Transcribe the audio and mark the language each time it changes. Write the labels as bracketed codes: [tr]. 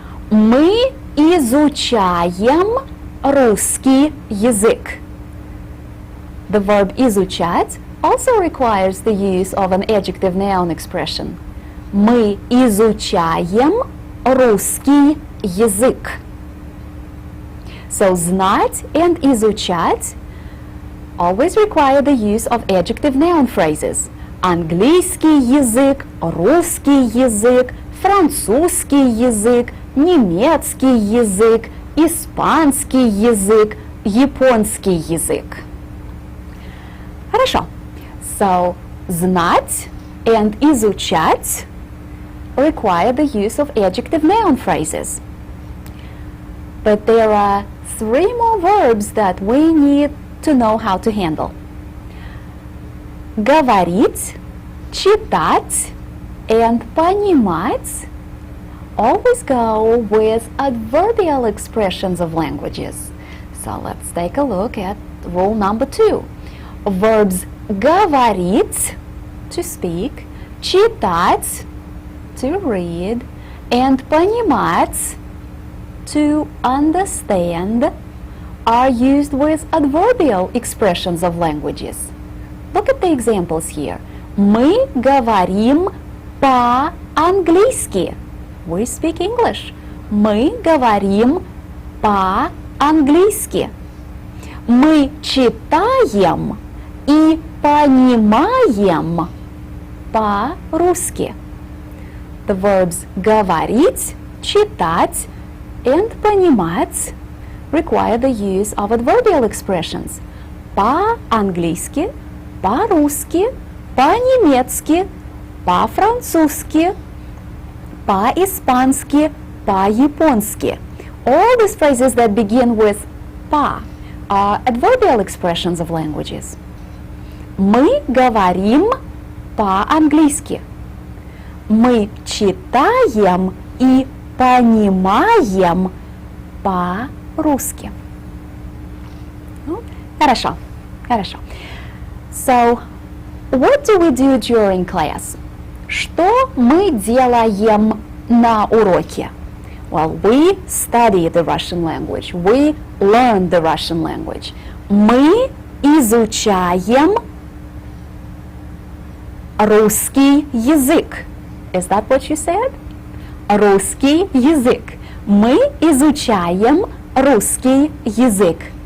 [ru] Мы изучаем русский язык. [en] The verb изучать also requires the use of an adjective noun expression. [ru] Мы изучаем русский язык. [en] So знать and изучать always require the use of adjective noun phrases. [ru] Английский язык, русский язык, французский язык, немецкий язык, испанский язык, японский язык. Хорошо. [en] So, знать and изучать require the use of adjective noun phrases. But there are 3 more verbs that we need to know how to handle. Говорить, читать, and понимать always go with adverbial expressions of languages. So let's take a look at rule number 2. Verbs говорить, to speak, читать, to read, and понимать, to understand, are used with adverbial expressions of languages. Look at the examples here. [ru] Мы говорим по-английски. [en] We speak English. [ru] Мы говорим по-английски. Мы читаем и понимаем по-русски. [en] The verbs говорить, читать, and понимать require the use of adverbial expressions. [ru] По-английски, по-русски, по-немецки, по-французски, по-испански, по-японски. [en] All these phrases that begin with «по» are adverbial expressions of languages. [ru] Мы говорим по-английски. Мы читаем и понимаем по-русски. Хорошо, хорошо. [en] So, what do we do during class? [ru] Что мы делаем на уроке? [en] Well, we study the Russian language. We learn the Russian language. [ru] Мы изучаем русский язык. [en] Is that what you said? [ru] Русский язык. Мы изучаем русский язык.